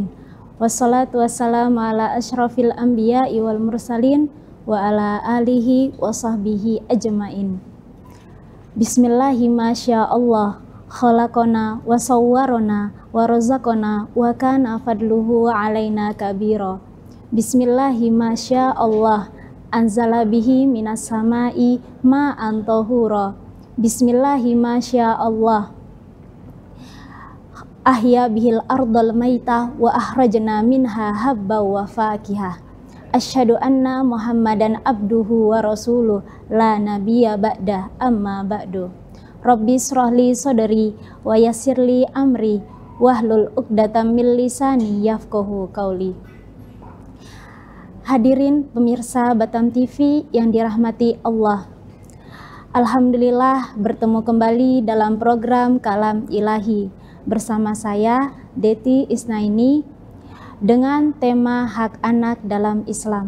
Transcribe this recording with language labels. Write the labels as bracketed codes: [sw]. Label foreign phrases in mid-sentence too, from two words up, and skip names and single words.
[ar] والصلاة والسلام على أشرف الأنبياء والمرسلين وعلى آله وصحبه أجمعين. بسم الله ما شاء الله خلقنا وصورنا ورزقنا وكان فضله علينا كبيرا. بسم الله ما شاء الله أنزل به من السماء ماء طهورا. بسم الله ما شاء الله أحيا به الأرض ميتا وأخرجنا منها حبا وفاكهة. أشهد أن محمدا عبده ورسوله لا نبي بعده أما بعد. رب اشرح لي صدري ويسر لي أمري واحلل عقدة من لساني يفقهوا قولي. [id] Hadirin pemirsa Batam TV yang dirahmati Allah, alhamdulillah bertemu kembali dalam program Kalam Ilahi bersama saya Deti Isnaini dengan tema hak anak dalam Islam.